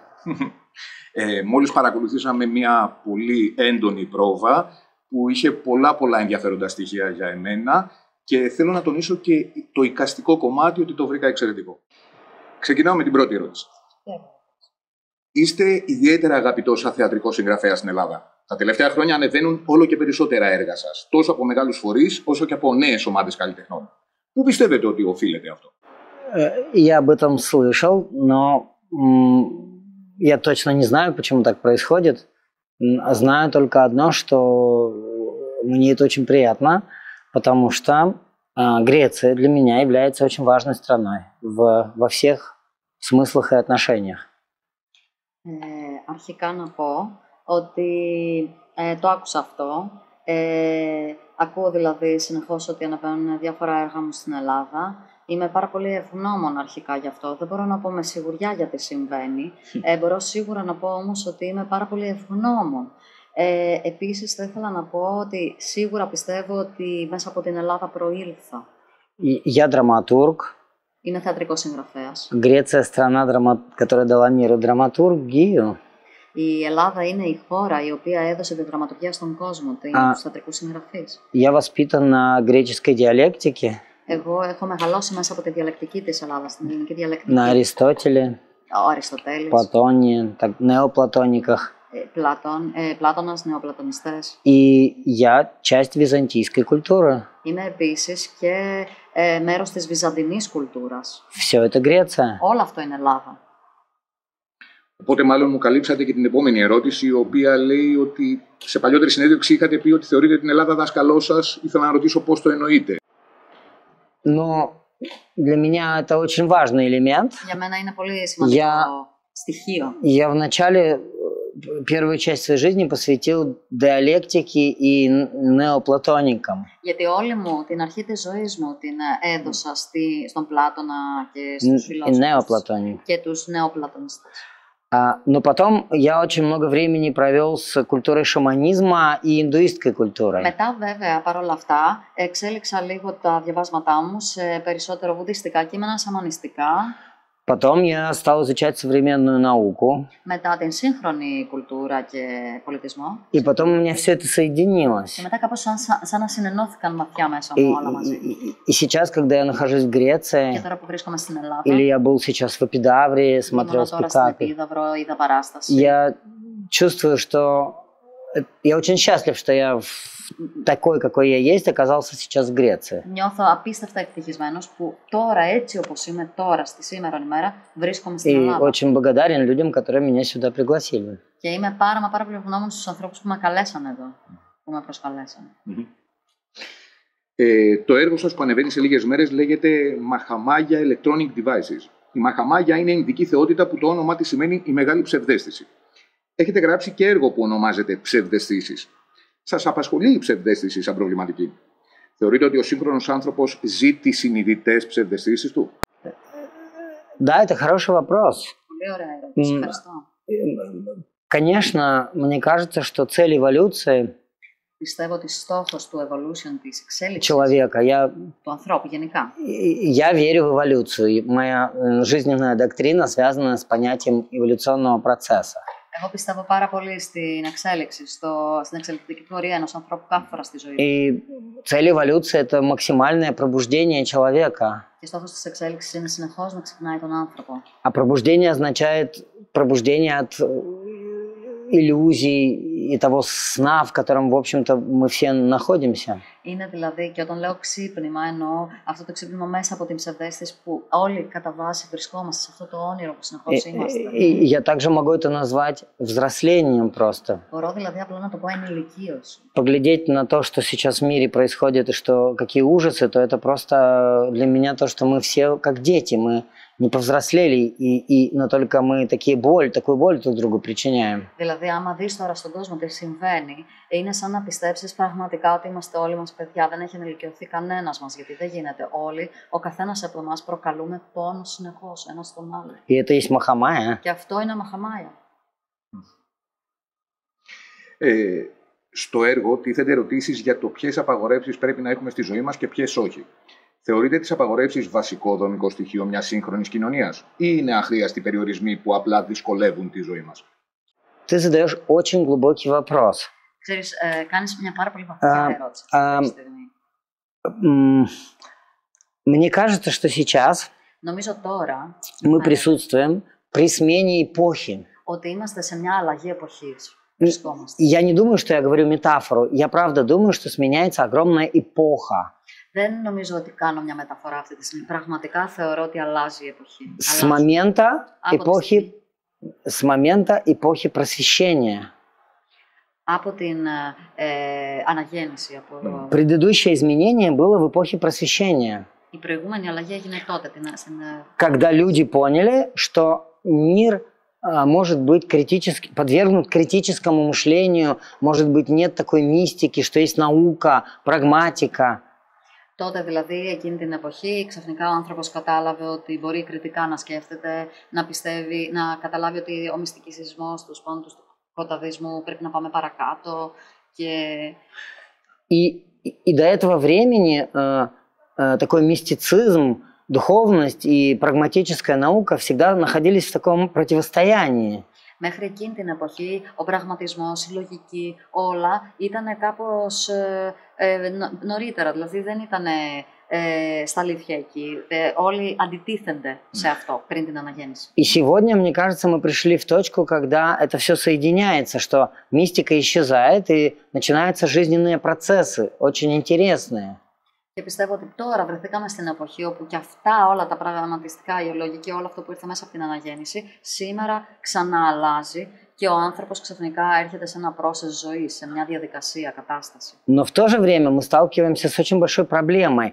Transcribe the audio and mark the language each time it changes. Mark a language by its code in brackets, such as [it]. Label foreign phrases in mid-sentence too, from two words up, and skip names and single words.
[el] Μόλις παρακολουθήσαμε μια πολύ έντονη πρόβα που είχε πολλά ενδιαφέροντα στοιχεία για εμένα και θέλω να τονίσω και το εικαστικό κομμάτι ότι το βρήκα εξαιρετικό. Ξεκινάω με την πρώτη ερώτηση. Είστε ιδιαίτερα αγαπητός σαν θεατρικός συγγραφέας στην Ελλάδα. Τα τελευταία χρόνια ανεβαίνουν όλο και περισσότερα έργα σας, τόσο από μεγάλους φορείς όσο και από νέες ομάδες καλλιτεχνών. Πού πιστεύετε ότι οφείλεται αυτό? [ru] Я об этом слышал, но я точно не знаю, почему так происходит. Знаю только одно, что мне это очень приятно, потому что Греция для меня является очень важной страной во всех смыслах и отношениях. [el] Αρχικά να πω ότι το άκουσα αυτό. Ακούω δηλαδή συνεχώς ότι αναβαίνουν διάφορα έργα μου στην Ελλάδα. Είμαι πάρα πολύ ευγνώμων αρχικά γι' αυτό. Δεν μπορώ να πω με σιγουριά γιατί συμβαίνει. Μπορώ σίγουρα να πω όμως ότι είμαι πάρα πολύ ευγνώμων. Επίσης θα ήθελα να πω ότι σίγουρα πιστεύω ότι μέσα από την Ελλάδα προήλθα. [ru] Я драматург. [el] Είμαι θεατρικός συγγραφέας. [ru] Греция страна, которая дала миру драматургию. [el] Η Ελλάδα είναι η χώρα η οποία έδωσε τη δραματουργία στον κόσμο, τους θεατρικούς συγγραφείς. [ru] Я воспитан на греческой диалектике. [el] Εγώ έχω μεγαλώσει μέσα από τη διαλεκτική της Ελλάδας, την ελληνική διαλεκτική. [ru] На Аристотеле, [el] Ο Αριστοτέλης, [ru] Платоне, неоплатониках. [el] Πλάτωνας, νεοπλατωνιστές. [ru] И я часть византийской культуры. [el] Είμαι επίσης και μέρος της βυζαντινής κουλτούρας. [ru] Все это Греция. [el] Όλο αυτό είναι Ελλάδα. Οπότε, μάλλον μου καλύψατε και την επόμενη ερώτηση, η οποία λέει ότι σε παλιότερη συνέντευξη είχατε πει ότι θεωρείτε την Ελλάδα δάσκαλό σας. Ήθελα να ρωτήσω πώς το εννοείτε. [ru] Но для меня это очень важный элемент. [el] Για μένα είναι πολύ σημαντικό στοιχείο. [ru] Я вначале первую часть своей жизни посвятил диалектике и неоплатоникам. [el] Γιατί όλη μου την αρχή της ζωής μου την έδωσα στον Πλάτωνα και στους φιλόσοφους και τους νεοπλατωνιστές. [ru] Но потом я очень много времени провел с культурой шаманизма и индуистской культурой. [el] Μετά βέβαια παρόλα αυτά εξέλιξα λίγο τα διαβάσματά μου σε περισσότερο βουδιστικά κείμενα, σαμανιστικά. [ru] Потом я στал изучать современную науку. [el] Μετά την σύγχρονη κουλτούρα και πολιτισμό. [ru] И потом у меня все это соединилось. [el] Και μετά κάπως σαν να συνενώθηκαν ματιά μέσα μου όλα μαζί. [ru] И сейчас, когда я нахожусь в Греции, [el] και τώρα που βρίσκομαι στην Ελλάδα, [ru] или я был сейчас в Эпидавре, смотрел спектакль, [el] είδα παράσταση. [ru] Я чувствую, что я очень счастлив, что я такой, какой я есть, оказался сейчас в Греции. [el] Νιώθω απίστευτα ευτυχισμένος που τώρα, έτσι όπως είμαι τώρα, στη σήμερα ημέρα, βρίσκομαι στην Ελλάδα. [ru] И очень благодарен людям, которые меня σюда пригласили. [el] Και είμαι πάρα πολύ ευγνώμων στους ανθρώπους που με καλέσαν εδώ, που με προσκαλέσαν. Το έργο σας που ανεβαίνει σε λίγες μέρες λέγεται Mahamaya Electronic Devices. Η Mahamaya είναι ινδική θεότητα που το όνομά της σημαίνει η μεγάλη ψευδαίσθηση. Έχετε γράψει και έργο που ονομάζεται Ψευδαισθήσεις. Σας απασχολεί η ψευδαίσθηση σαν προβληματική? Θεωρείτε ότι ο σύγχρονος άνθρωπος ζει τις συνειδητές ψευδαισθήσεις του? [ru] Да, это хороший вопрос. [el] Πολύ ωραία ερώτηση. Ευχαριστώ. [ru] Конечно, мне кажется, что цель эволюции [el] πιστεύω ότι στόχος του evolution, της εξέλιξης [ru] человека, [el] του ανθρώπου γενικά. [ru] Я верю в эволюцию. Моя жизненная доктрина связана с понятием эволюционного процесса. [el] Εγώ πιστεύω πάρα πολύ στην εξέλιξη, στην εξελικτική πορεία ενός ανθρώπου κάθε φορά στη ζωή. [ru] И цель эволюции – это максимальное пробуждение человека. [el] Και стохος της εξέλιξης είναι συνεχώς να ξυπνάει τον άνθρωπο. [ru] А пробуждение означает пробуждение от иллюзий и того сна, в котором, в общем-то, мы все находимся. [el] Είναι δηλαδή, και όταν λέω ξύπνημα, εννοώ αυτό το ξύπνημα μέσα από την ψευδαίσθηση που όλοι κατά βάση βρισκόμαστε σε αυτό το όνειρο που συνεχώς είμαστε. [ru] Я также могу это назвать взрослением просто. [el] Μπορώ δηλαδή απλά να το πω ενηλικίωση. [ru] Поглядеть на то, что сейчас в мире происходит, и что какие ужасы, то это просто для меня то, что мы все как дети, мы не повзрослели, но только мы такую боль друг другу причиняем. [el] Δηλαδή, άμα δεις τώρα στον κόσμο τι συμβαίνει, είναι σαν να πιστέψεις πραγματικά ότι είμαστε όλοι μας παιδιά, δεν έχει ενηλικιωθεί κανένας μας, γιατί δεν γίνεται όλοι, ο καθένας από εμάς προκαλούμε πόνο συνεχώς ένας στον άλλο. [ru] И это есть Mahamaya. [el] Και αυτό είναι Mahamaya. Στο έργο τίθενται ερωτήσεις για το ποιες απαγορεύσεις πρέπει να έχουμε στη ζωή μας και ποιες όχι. Θεωρείτε τις απαγορεύσεις βασικό δομικό στοιχείο μιας σύγχρονης κοινωνίας, ή είναι αχρίαστοι περιορισμοί που απλά δυσκολεύουν τη ζωή μας? [ru] Ты задаешь очень глубокий вопрос. [el] Ξέρεις, κάνεις μια πάρα πολύ βαθιά ερώτηση αυτή τη στιγμή. [ru] Мне кажется, что сейчас [el] νομίζω τώρα [ru] мы присутствуем при смене эпохи. [el] Ότι είμαστε σε μια αλλαγή εποχής. βρισκόμαστε. [ru] Я не думаю, что я говорю метафору. Я правда думаю, что сменяется огромная эпоха. [el] Δεν νομίζω ότι κάνω μια μεταφορά αυτή τη στιγμή. Πραγματικά θεωρώ ότι αλλάζει η εποχή. [ru] С момента эпохи просвещения. [el] Από την αναγέννηση. [ru] Предыдущее изменение было в эпохе просвещения. [el] Η προηγούμενη αλλαγή έγινε τότε. [ru] Когда люди поняли, что мир может быть подвергнут критическому мышлению, может быть, нет такой мистики, что есть наука, прагматика. [el] Τότε δηλαδή, εκείνη την εποχή, ξαφνικά ο άνθρωπος κατάλαβε ότι μπορεί κριτικά να σκέφτεται, να πιστεύει, να καταλάβει ότι ο μυστικισμός, τους πόντους του σκοταδισμού πρέπει να πάμε παρακάτω. [ru] И до этого времени такой мистицизм, духовность и прагматическая наука всегда находились в таком противостоянии. [el] Μέχρι εκείνη την εποχή, ο πραγματισμός, η λογική, όλα ήταν κάπως νωρίτερα, δηλαδή δεν ήταν στα αλήθεια εκεί. Όλοι αντιτίθενται σε αυτό πριν την αναγέννηση. [ru] И сегодня, мне кажется, мы пришли в точку, когда это все соединяется, что мистика исчезает и начинаются жизненные процессы, очень интересные. [el] Και πιστεύω ότι τώρα βρεθήκαμε στην εποχή όπου και αυτά όλα τα πραγματιστικά, η λογική, όλο αυτό που ήρθε μέσα από την αναγέννηση, σήμερα ξανά αλλάζει και ο άνθρωπος ξαφνικά έρχεται σε ένα process ζωής, σε μια διαδικασία, κατάσταση. [ru] Но в то же время мы сталкиваемся с очень большой проблемой.